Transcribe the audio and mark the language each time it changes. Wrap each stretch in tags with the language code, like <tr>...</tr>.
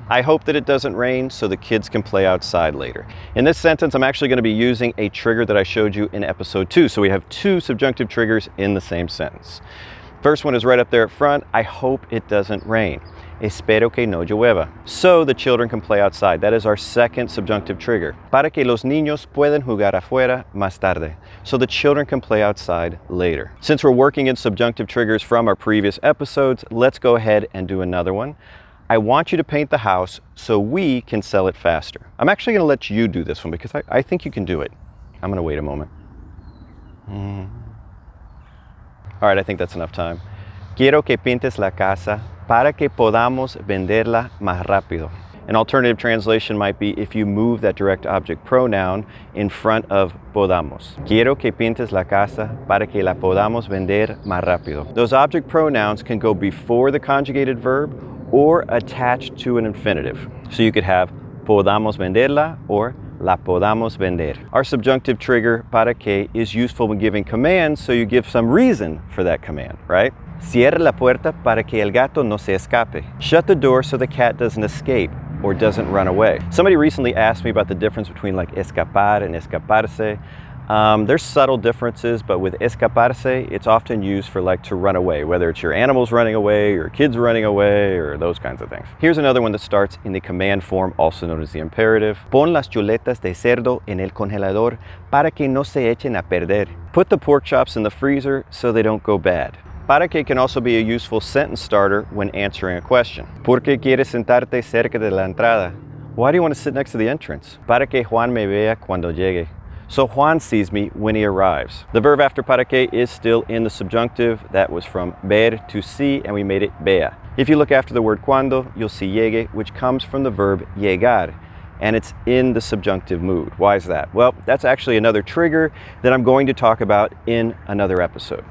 <en>I hope that it doesn't rain so the kids can play outside later. In this sentence, I'm actually going to be using a trigger that I showed you in episode 2. So we have 2 subjunctive triggers in the same sentence. First one is right up there at front. I hope it doesn't rain.</en> <es>Espero que no llueva.</es> <en>So the children can play outside. That is our second subjunctive trigger.</en> <es>Para que los niños puedan jugar afuera más tarde.</es> <en>So the children can play outside later. Since we're working in subjunctive triggers from our previous episodes, let's go ahead and do another one. I want you to paint the house so we can sell it faster. I'm actually going to let you do this one because I think you can do it. I'm going to wait a moment. All right, I think that's enough time.</en> <es>Quiero que pintes la casa para que podamos venderla más rápido.</es> <en>An alternative translation might be if you move that direct object pronoun in front of podamos.</en> <es>Quiero que pintes la casa para que la podamos vender más rápido.</es> <en>Those object pronouns can go before the conjugated verb or attached to an infinitive. So you could have</en> <es>podamos venderla</es> <en>or</en> <es>la podamos vender.</es> <en>Our subjunctive trigger, para que, is useful when giving commands, so you give some reason for that command, right?</en> <es>Cierra la puerta para que el gato no se escape.</es> <en>Shut the door so the cat doesn't escape or doesn't run away. Somebody recently asked me about the difference between like escapar and escaparse. There's subtle differences, but with escaparse, it's often used for like to run away, whether it's your animals running away or kids running away or those kinds of things. Here's another one that starts in the command form, also known as the imperative.</en> <es>Pon las chuletas de cerdo en el congelador para que no se echen a perder.</es> <en>Put the pork chops in the freezer so they don't go bad. Para que can also be a useful sentence starter when answering a question.</en> <es>¿Por qué quieres sentarte cerca de la entrada?</es> <en>Why do you want to sit next to the entrance?</en> <es>Para que Juan me vea cuando llegue.</es> <en>So Juan sees me when he arrives. The verb after para que is still in the subjunctive. That was from ver, to see, and we made it vea. If you look after the word cuando, you'll see llegue, which comes from the verb llegar, and it's in the subjunctive mood. Why is that? Well, that's actually another trigger that I'm going to talk about in another episode.</en>